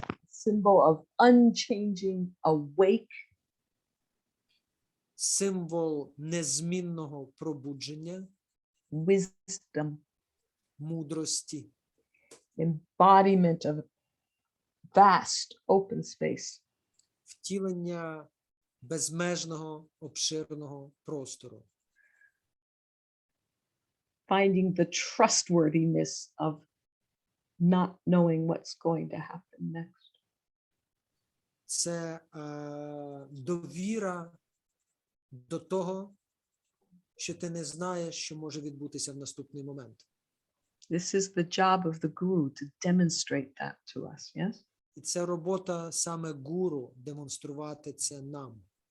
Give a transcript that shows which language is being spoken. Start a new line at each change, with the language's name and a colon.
English: Symbol of unchanging, awake,
Ukrainian: символ незмінного пробудження,
English: wisdom,
Ukrainian: мудрості,
English: embodiment of vast open space.
Ukrainian: втілення безмежного обширного простору,
English: Finding the trustworthiness of not knowing what's going to happen next.
Ukrainian: це довіра до того, що ти не знаєш, що може відбутися в наступний момент.
English: This is the job of the guru to demonstrate that to us, yes?
Ukrainian: І це робота саме гуру демонструвати це нам.